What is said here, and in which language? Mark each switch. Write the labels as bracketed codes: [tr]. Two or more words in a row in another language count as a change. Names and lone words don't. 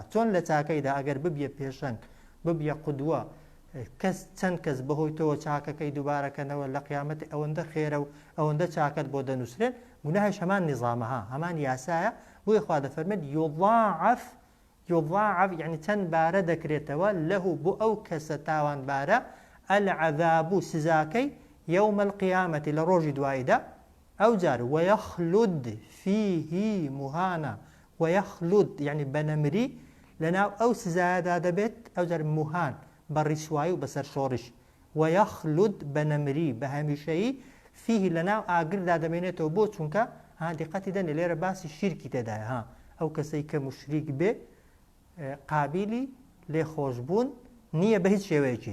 [ckb] چۆن لە چاکەیدا ئەگەر ببیە پێشەنگ ببیە قودوە کەس چەند کەس بەهۆی تۆ چاکەکەی دووبارەکەنەوە لە قیامەت ئەوەندە خێرە و ئەوەندە چاکەت بۆ دەنووسرێن. گوناهش هەمان نیزامەها هەمان یاسایە. بۆی خوا دەفەرمێت يضاعف یعنی چەند بارە دەکرێتەوە لەه بۆ ئەو کەسە تاوانبارە العذاب سزاکەی [ar] يوم القيامة [ckb] لە ڕۆژی دواییدا. ئەو جار [ar] ويخلد فيه مهانا ويخلد [ckb] يعني بەنەمری لەناو ئەو سزایەدا دەبێت ئەو جار مهان بە ڕیسوایی و بەسەر شۆڕش. ويخلد بەنەمری بە هەمیشەیی فيه لەناو ئاگردا دەمێنێتەوە. بۆ چونکە دیقەتی دەنێ لێرە باسی شیرکی تێدایە. ئەو کەسەی کە مشریک بێ قابلی لێ خۆشببوون نییە بە هیچ شێوەیەکی.